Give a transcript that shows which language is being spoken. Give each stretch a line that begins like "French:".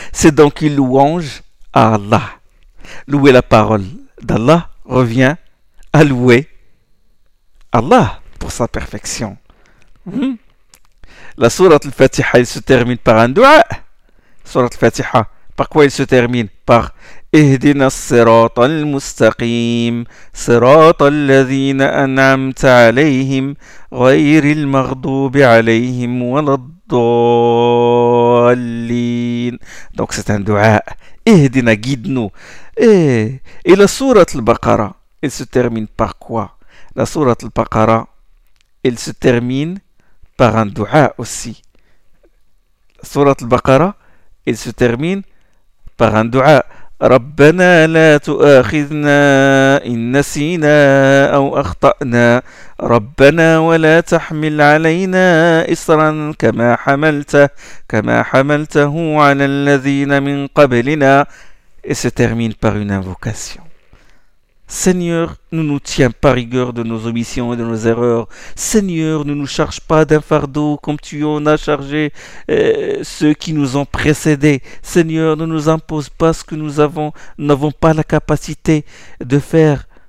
French: C'est donc une louange à Allah. Louer la parole d'Allah revient à louer Allah pour sa perfection. La Sourate al-Fatiha, elle se termine par un dua. Sourate al-Fatiha, par quoi elle se termine?
Arabic: Par اهدنا الصراط المستقيم صراط الذين أنعمت عليهم غير المغضوب عليهم ولا الضالين.
French: Donc c'est un dua. اهدنا guide-nous. Et la sourate al-Baqara, elle se termine par quoi? La sourate al-Baqara, elle se termine par un dua aussi. La sourate al-Baqara, elle se termine par un dua.
Arabic: ربنا لا تؤاخذنا إن نسينا أو أخطأنا ربنا ولا تحمل علينا إصرا كما حملته على الذين من قبلنا.
French: Et se termine par une invocation. Seigneur, ne nous tiens pas rigueur de nos omissions et de nos erreurs. Seigneur, ne nous charge pas d'un fardeau comme tu en as chargé ceux qui nous ont précédés. Seigneur, ne nous impose pas ce que nous n'avons pas la capacité de faire.